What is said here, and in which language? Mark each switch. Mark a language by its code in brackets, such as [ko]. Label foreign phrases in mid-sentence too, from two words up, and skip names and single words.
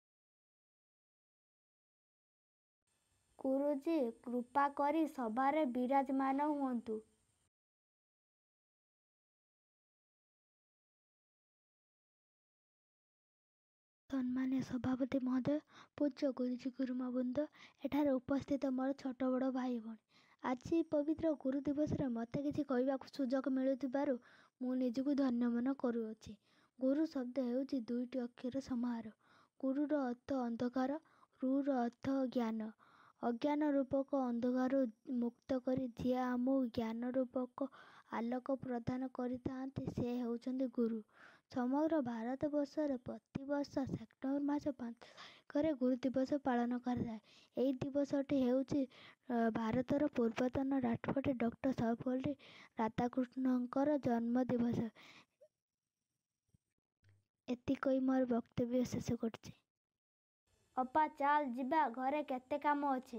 [or] ଗୁରୁଜୀ କୃପା କରି ସଭାରେ ବିରାଜମାନ ହୁଅନ୍ତୁ। ସମ୍ମାନ୍ୟ ସଭାପତି ମହୋଦୟ, ପୂଜ୍ୟ ଗୁରୁଜୀ ଗୁରୁମା ବୃନ୍ଦ, ଏଠାରେ ଉପସ୍ଥିତ ମୋର ସାନ ବଡ଼ ଭାଇ ଭଉଣୀ, ଆଜି ପବିତ୍ର ଗୁରୁ ଦିବସ ମତେ କିଛି କହିବାକୁ ସୁଯୋଗ ମିଳୁଥିବାରୁ ମୁଁ ନିଜକୁ ଧନ୍ୟ ମନେ କରୁଅଛି। ଗୁରୁ ଶବ୍ଦ ହେଉଛି ଦୁଇଟି ଅକ୍ଷର ସମାହାର। ଗୁର ଅର୍ଥ ଅନ୍ଧକାର, ରୁର ଅର୍ଥ ଜ୍ଞାନ। ଅଜ୍ଞାନ ରୂପକ ଅନ୍ଧକାର ମୁକ୍ତ କରି ଯେ ଆମକୁ ଜ୍ଞାନ ରୂପକ ଆଲୋକ ପ୍ରଦାନ କରିଥାନ୍ତି ସେ ହେଉଛନ୍ତି ଗୁରୁ। ସମଗ୍ର ଭାରତ ବର୍ଷ ପ୍ରତି ବର୍ଷ ସେପ୍ଟେମ୍ବର ମାସ 5 ତାରିଖରେ ଗୁରୁ ଦିବସ ପାଳନ କରାଏ। ଏହି ଦିବସଟି ହେଉଛି ଭାରତର ପୂର୍ବତନ ରାଷ୍ଟ୍ରପତି ଡକ୍ଟର ସର୍ବପଲ୍ଲୀ ରାଧାକୃଷ୍ଣନଙ୍କର ଜନ୍ମ ଦିବସ। ଏତିକି କହି ମୋର ବକ୍ତବ୍ୟ ଶେଷ କରୁଛି। ଅପା ଚାଲ ଯିବା ଘରେ କେତେ କାମ ଅଛି।